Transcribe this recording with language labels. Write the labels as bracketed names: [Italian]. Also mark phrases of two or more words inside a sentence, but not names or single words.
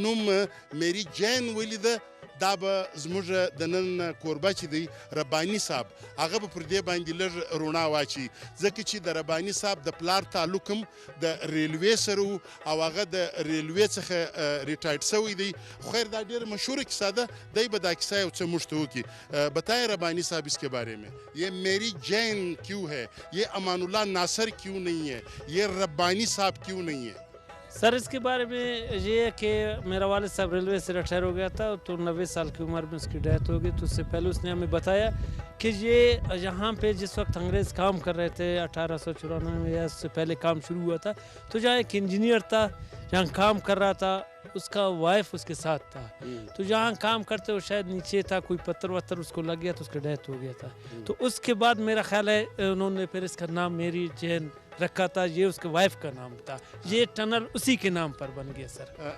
[Pashto] نوم میری جین ولیده دا به زموږ د نن کوربه چې دی رباني صاحب هغه به پر دې باندې لږ رڼا واچي ځکه چې د رباني صاحب د پلار تعلق هم د ریلوې سره و او هغه د ریلوې څخه ریټایرډ سوی دی خو خیر دا ډېره مشهوره کیسه ده دی به دا کیسه یو څه موږ ته وکړي [Urdu] بتائیں ربانی صاحب اس کے بارے میں یہ میری جین کیوں ہے یہ امان اللہ ناصر کیوں نہیں ہے [Pashto] یہ ربانی صاحب کیوں نہیں ہے [Urdu] سر اس کے بارے میں یہ ہے کہ میرا والد صاحب ریلوے سے ریٹائر ہو گیا تھا تو 90 سال کی عمر میں اس کی ڈیتھ ہو گئی تو اس سے پہلے اس نے ہمیں بتایا کہ یہ یہاں پہ جس وقت انگریز کام کر رہے تھے 1894 میں یا اس سے پہلے کام شروع ہوا تھا تو جہاں ایک انجینئر تھا جہاں کام کر رہا تھا اس کا وائف اس کے ساتھ تھا تو جہاں کام کرتے وہ شاید نیچے تھا کوئی پتھر وتر اس کو لگ گیا تو اس کا ڈیتھ ہو گیا تھا تو اس کے بعد میرا خیال ہے انہوں نے پھر اس کا نام میری جین رکھا تھا یہ اس کے وائف کا نام تھا یہ ٹنل اسی کے نام پر بن گیا سر